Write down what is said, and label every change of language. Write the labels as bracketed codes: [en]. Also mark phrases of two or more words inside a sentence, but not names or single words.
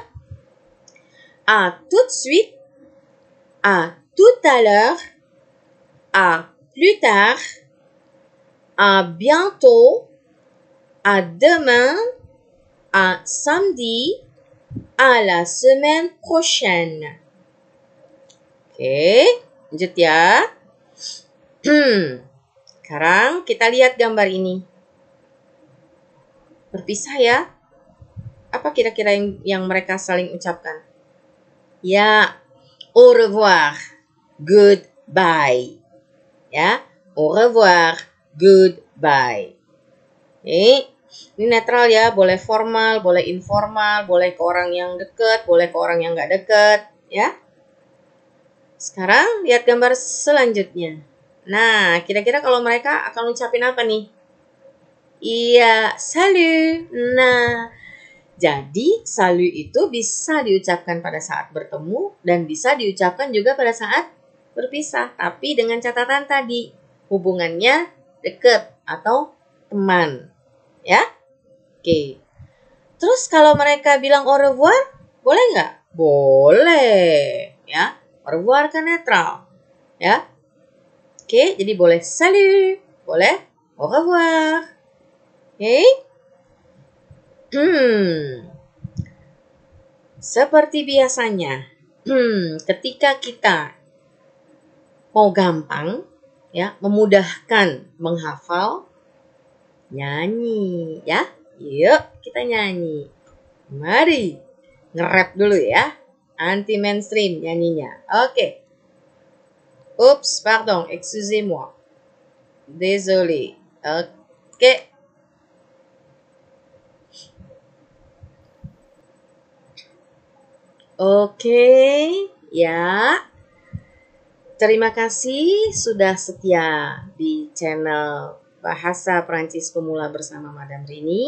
[fr] À tout de suite, à tout à l'heure, à plus tard, à bientôt, à demain, à samedi, à la semaine prochaine. [id] Oke, lanjut ya. Sekarang kita lihat gambar ini. Berpisah ya. Apa kira-kira yang mereka saling ucapkan? Ya, [fr] au revoir, goodbye. Ya, au revoir, [en] goodbye. [id] Ini netral ya, boleh formal, boleh informal, boleh ke orang yang dekat, boleh ke orang yang nggak dekat, ya. Sekarang lihat gambar selanjutnya. Nah, kira-kira kalau mereka akan ucapin apa nih? Iya, salut. Nah, jadi salut itu bisa diucapkan pada saat bertemu dan bisa diucapkan juga pada saat berpisah. Tapi dengan catatan tadi, hubungannya dekat atau teman. Ya? Oke. Terus kalau mereka bilang [fr] au revoir, [id] boleh nggak? Boleh. Ya, [fr] au revoir [id] kan netral. Ya. Oke, jadi boleh salut, boleh [fr] au revoir. [id] Oke. Seperti biasanya, ketika kita mau gampang, ya, memudahkan menghafal, nyanyi, ya. Yuk, kita nyanyi. Mari, nge-rap dulu ya. Anti mainstream nyanyinya. Oke. Oops, [fr] pardon, excusez-moi. Désolé. [id] Oke. Oke, ya. Terima kasih sudah setia di channel Bahasa Perancis Pemula bersama Madam Rini.